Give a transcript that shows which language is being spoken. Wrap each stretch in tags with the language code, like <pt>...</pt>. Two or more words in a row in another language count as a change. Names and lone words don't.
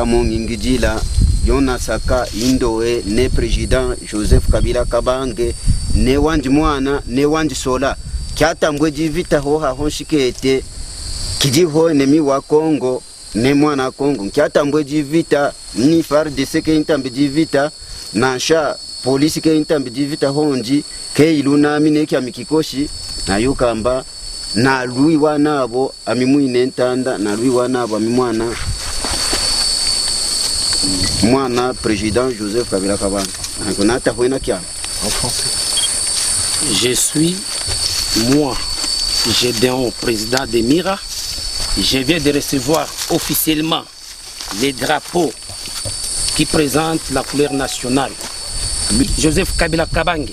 <lu>mongingijila yona saka indowe ne president Joseph Kabila Kabange ne wanji mwana ne wanji sola kyatambwe jivita ho ha honshikete kijiho enemi wa Kongo ne mwana Kongo kyatambwe jivita ni FARDC ke intambe jivita nansha polisi ke intambe jivita honji ke ilunami ne kya mikikoshi na yukamba na lui wanabo amimwine ntanda na lui wanabo amimwana mwana président Joseph Kabila Kabange ngonata hoina kya</lu> <fr>en français. Je suis moi Gedeon, président de Mira. Je viens de recevoir officiellement les drapeaux qui présentent la couleur nationale. Joseph Kabila Kabange.</fr>